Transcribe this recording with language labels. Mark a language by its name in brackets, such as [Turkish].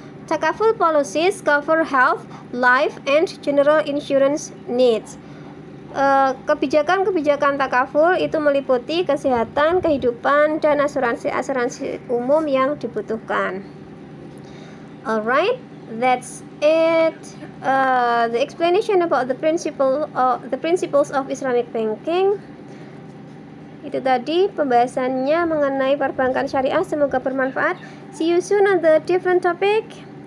[English] Takaful policies cover health, life, and general insurance needs. [Indonesian] Kebijakan-kebijakan takaful itu meliputi kesehatan, kehidupan, dan asuransi-asuransi umum yang dibutuhkan. [English] Alright, that's it. The explanation about the principles of Islamic banking. [Indonesian] Itu tadi pembahasannya mengenai perbankan syariah. Semoga bermanfaat. [English] See you soon on the different topic.